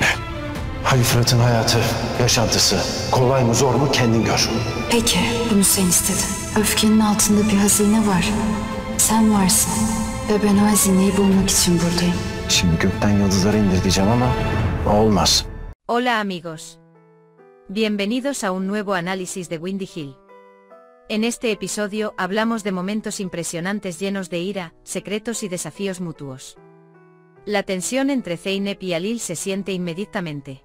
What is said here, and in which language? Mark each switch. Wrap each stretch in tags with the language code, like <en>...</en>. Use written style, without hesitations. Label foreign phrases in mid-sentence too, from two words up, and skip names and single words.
<tr>Ali Fırat'ın hayatı, yaşantısı kolay mı zor mu kendin gör. Peki, bunu sen istedin. Öfkenin altında bir hazine var. Sen varsın. Ve ben o hazineyi bulmak için buradayım. Şimdi gökten yıldızları indir diyeceğim ama olmaz.</tr> <es>Hola amigos. Bienvenidos a un nuevo análisis de Windy Hill. En este episodio hablamos de momentos impresionantes llenos de ira, secretos y desafíos mutuos. La tensión entre Zeynep y Halil se siente inmediatamente.</es>